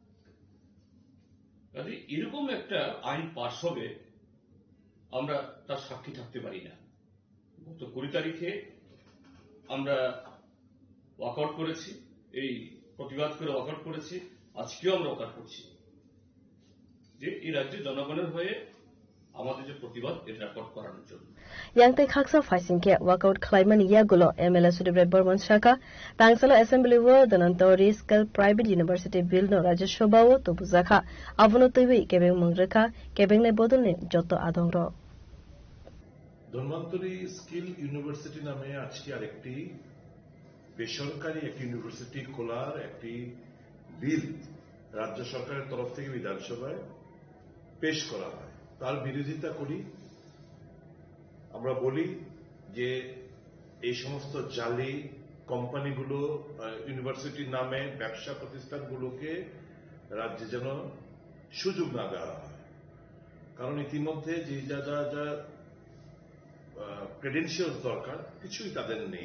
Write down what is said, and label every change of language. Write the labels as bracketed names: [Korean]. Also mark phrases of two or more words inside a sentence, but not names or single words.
[Bangla] কাজে এরকম একটা আইন পাশ হবে, আমরা তার সাক্ষী থাকতে পারি না। গত 20 তারিখে আমরা ওয়াকআউট করেছি, এই প্রতিবাদ করে ওয়াকআউট করেছি, আজকেও আমরা ওয়াকআউট করছি যে এই রাজ্যের জনগণের হয়ে আমাদের যে প্রতিবাদ এটা রেকর্ড করানোর জন্য। [Kok Borok] Yangtai khaksa faisingke workout klaiman yagulo MLA Sudebre Burman Shaka Tangsalo Assembly wo Danantori Skill Private University Bill no Rajya Sabha wo tobuzakha abono toibi kebeng mangrekha kebeng ne bodolne joto adongro [Bangla] ধন্বন্তরী স্কিল ইউনিভার্সিটি নামে আজকে আরেকটি বেসরকারি একটি ইউনিভার্সিটি খোলার একটি বিল রাজ্য সরকারের তরফ থেকে বিধানসভায় পেশ করা হয়। তার বিরোধিতা করি। আমরা বলি যে এই সমস্ত জালি কোম্পানিগুলো ইউনিভার্সিটির নামে ব্যবসা প্রতিষ্ঠানগুলোকে রাজ্যে যেন সুযোগ না দেওয়া হয়, কারণ ইতিমধ্যে যে যা যা যা ক্রেডেনশিয়ালস দরকার কিছুই তাদের নেই।